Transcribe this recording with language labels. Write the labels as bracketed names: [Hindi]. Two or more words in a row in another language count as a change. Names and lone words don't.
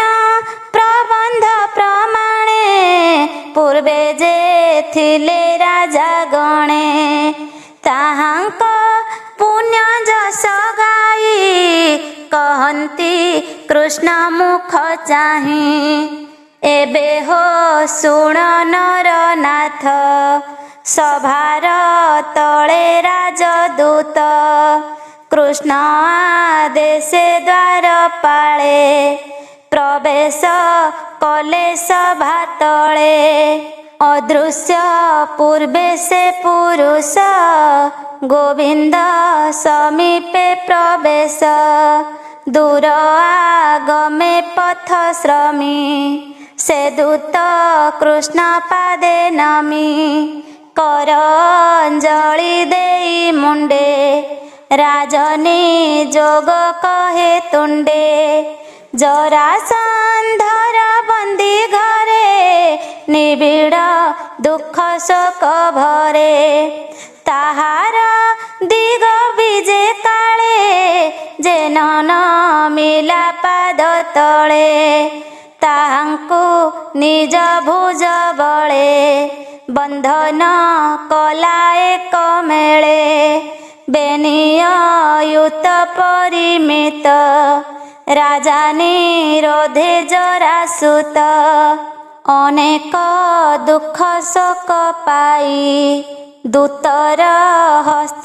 [Odia] ପ୍ରବନ୍ଧ ପ୍ରମାଣେ ପୂର୍ବେ ଯେ ଥିଲେ ରାଜା ଗଣେ ତାହାଙ୍କ ପୁଣ୍ୟ ଯଶ ଗାଇ କହନ୍ତି କୃଷ୍ଣ ମୁଖ ଚାହିଁ ଏବେ ହୋ ଶୁଣ ନରନାଥ ସଭାର ତଳେ ରାଜଦୂତ କୃଷ୍ଣ ଆଦେଶେ ଦ୍ୱାର ପାଳେ ପ୍ରବେଶ କଲେ ସଭା ତଳେ ଅଦୃଶ୍ୟ ପୂର୍ବେ ସେ ପୁରୁଷ ଗୋବିନ୍ଦ ସମୀପେ ପ୍ରବେଶ ଦୂର ଆଗମେ ପଥ ଶ୍ରମୀ ସେ ଦୂତ କୃଷ୍ଣ ପାଦେ ନମି କର ଅଞ୍ଜଳି ଦେଇ ମୁଣ୍ଡେ ରାଜନୀ ଯୋଗ କହେ ତୁଣ୍ଡେ ଜରାସନ୍ଧର ବନ୍ଦୀ ଘରେ ନିବିଡ଼ ଦୁଖ ଶୋକ ଭରେ ତାହାର ଦିଗ ବିଜେ କାଳେ ଯେଣ ନ ମିଳା ପାଦ ତଳେ ତାହାଙ୍କୁ ନିଜ ଭୁଜ ବଳେ ବନ୍ଧନ କଲା ଏକ ମେଳେ ବେନିୟୁତ ପରିମିତ ରାଜା ନିରୋଧେ ଜରାସୁତ ଅନେକ ଦୁଖ ଶୋକ ପାଇ ଦୂତର ହସ୍ତେ